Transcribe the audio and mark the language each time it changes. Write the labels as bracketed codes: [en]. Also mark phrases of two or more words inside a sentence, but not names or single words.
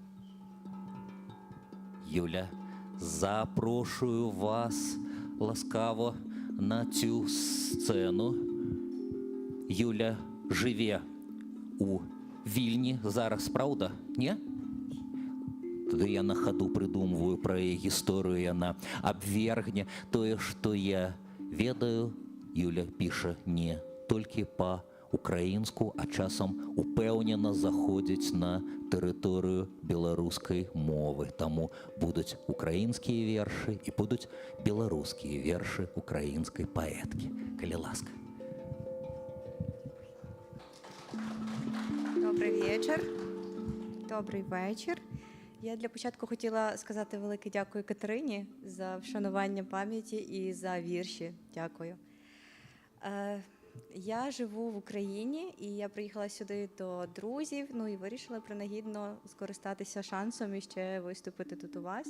[uk] Юля, запрошую вас ласкаво на цю сцену. [be] Юля жыве у Вільні зараз, праўда? Не? Тады я на хаду прыдумваю пра яе гісторыю, яна абвергне тое, што я ведаю. Юля піша не толькі па-украінску, а часам упэўнена заходзіць на тэрыторыю беларускай мовы. Таму будуць украінскія вершы і будуць беларускія вершы украінскай паэткі. Калі ласка. [uk] Добрий вечір. Добрий вечір. Я для початку хотіла сказати велике дякую Катерині за вшанування пам'яті і за вірші. Дякую. Я живу в Україні, і я приїхала сюди до друзів, ну і вирішила принагідно скористатися шансом і ще виступити тут у вас.